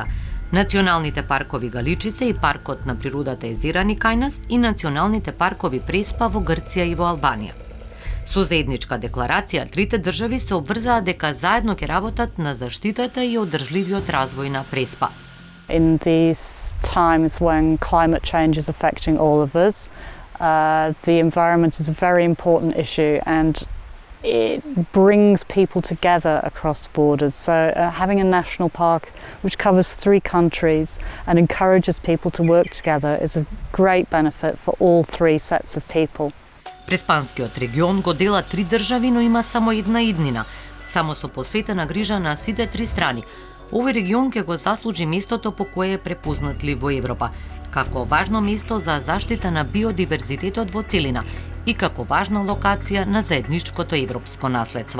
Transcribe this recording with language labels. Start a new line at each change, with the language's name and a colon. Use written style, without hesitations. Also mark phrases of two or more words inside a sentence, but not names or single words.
Macedonian: Националните паркови Галичице и паркот на природата Езерани кај нас и националните паркови Преспа во Грција и во Албанија. Со заедничка декларација, трите држави се обврзаа дека заедно ќе работат на заштитата и одржливиот развој на Преспа.
English: In these times when climate change is affecting all of us, the environment is a very important issue and it brings people together across borders. So having a national park which covers 3 countries and encourages people to work together is a great benefit for all 3 sets of people.
Macedonian: Преспанскиот регион го дела 3 држави, но има само една иднина, само со посветена грижа на сите 3 страни. Овој регион ќе го заслужи местото по кое е препознатли во Европа, како важно место за заштита на биодиверзитетот во целина и како важна локација на заедничкото европско наследство.